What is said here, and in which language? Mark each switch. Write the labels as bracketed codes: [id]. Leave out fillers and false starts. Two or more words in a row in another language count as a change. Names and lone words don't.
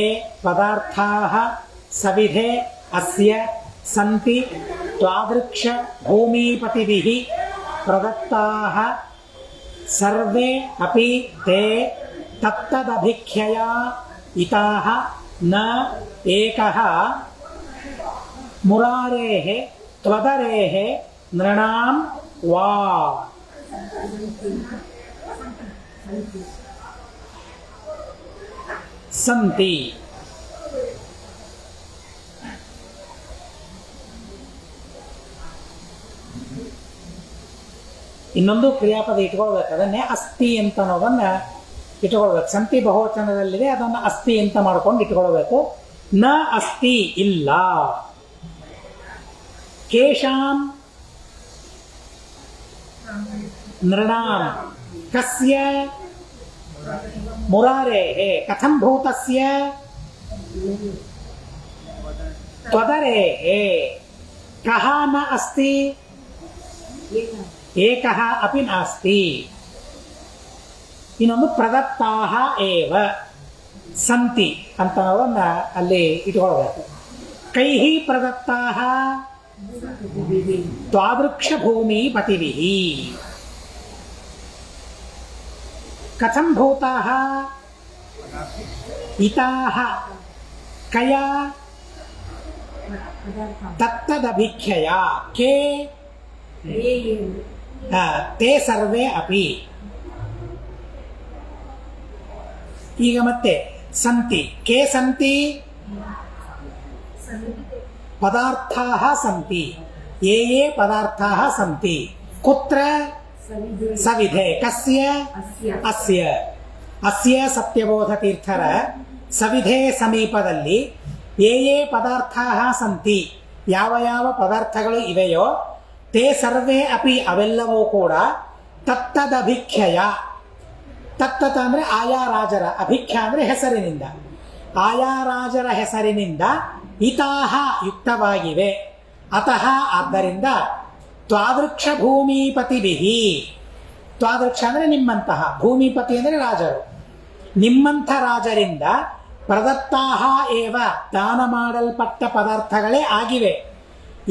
[sa] पदार्थाः सविधे अस्य सन्ति त्वादृक्ष भूमिपतिभिः प्रदत्ताः सर्वे अपि ते तत्तदभिख्यया इताः न एकः मुरारेः त्वदरेः नृणां वा। [kn] सन्ति ಇನ್ನೊಂದು ಕ್ರಿಯಾಪದ ಇಟ್ಕೊಳ್ಬೇಕು, ಅದನ್ನೇ ಅಸ್ತಿ ಅಂತ ಅನ್ನೋದನ್ನ ಇಟ್ಕೊಳ್ಬೇಕು. ಸಂತಿ ಬಹುವಚನದಲ್ಲಿದೆ, ಅದನ್ನು ಅಸ್ತಿ ಅಂತ ಮಾಡ್ಕೊಂಡು ಇಟ್ಕೊಳ್ಬೇಕು. [sa] ನ ಅಸ್ತಿ ಇಲ್ಲ. ಕೇಶಾಂ ನೃಣಾಂ ಕಸ್ಯ ಮುರಾರೇಃ ಕಥಂ ಭೂತಸ್ಯ ತ್ವದರೇಃ ಕಃ ನ ಅಸ್ತಿ ಏಕಃ ಅಪಿ ನಾಸ್ತಿ. [kn] ಇನ್ನೊಂದು [sa] ಪ್ರದತ್ತಾಹ ಏವ ಸಂತಿ [kn] ಅಂತ ಅನ್ನೋದನ್ನ ಅಲ್ಲಿ ಇಟ್ಕೊಳ್ಬೇಕು. [sa] ಕೈಃ ಪ್ರದತ್ತಾಹ ತ್ವಾದೃಕ್ಷ ಭೂಮಿ ಪತಿಭಿಃ ಕಥಂ ಭೂತಾಃ ಇತಾಃ ಕಯಾ ತತ್ತದಭಿಖ್ಯಯಾ ಕೆ ते सर्वे अपि. [kn] ಈಗ ಮತ್ತೆ [sa] ಸಂತಿ के ಸಂತಿ ಪದಾರ್ಥಾಃ ಸಂತಿ. ये ये ಪದಾರ್ಥಾಃ ಸಂತಿ ಕುತ್ರ ಸವಿಧೆ ಕಸ್ಯ ಅಸ್ಯ ಅಸ್ಯ ಸತ್ಯಬೋಧತೀರ್ಥರ ಸವಿಧೆ ಸಮೀಪದಲ್ಲಿ ये ये ಪದಾರ್ಥಾಃ ಸಂತಿ [kn] ಯಾವ ಯಾವ ಪದಾರ್ಥಗಳು ಇವೆಯೋ [sa] ತೇ ಸರ್ವೇ ಅಪಿ [kn] ಅವೆಲ್ಲವೂ ಕೂಡ [sa] ತತ್ತದಭಿಖ್ಯಯ. [kn] ತತ್ತತ ಅಂದರೆ ಆಯಾ ರಾಜರ, ಅಭಿಖ್ಯ ಅಂದರೆ ಹೆಸರಿನಿಂದ, ಆಯಾ ರಾಜರ ಹೆಸರಿನಿಂದ ಇತಾಹ ಯುಕ್ತವಾಗಿವೆ. ಅತಃ ಆದ್ದರಿಂದ [sa] ತ್ವಾದೃಕ್ಷ ಭೂಮಿಪತಿಭಿಃ, [kn] ತ್ವಾದೃಕ್ಷ ಅಂದರೆ ನಿಮ್ಮಂತಹ, ಭೂಮಿಪತಿ ಅಂದರೆ ರಾಜರು, ನಿಮ್ಮಂಥ ರಾಜರಿಂದ [sa] ಪ್ರದತ್ತಾಹ ಏವ [kn] ದಾನ ಮಾಡಲ್ಪಟ್ಟ ಪದಾರ್ಥಗಳೇ ಆಗಿವೆ.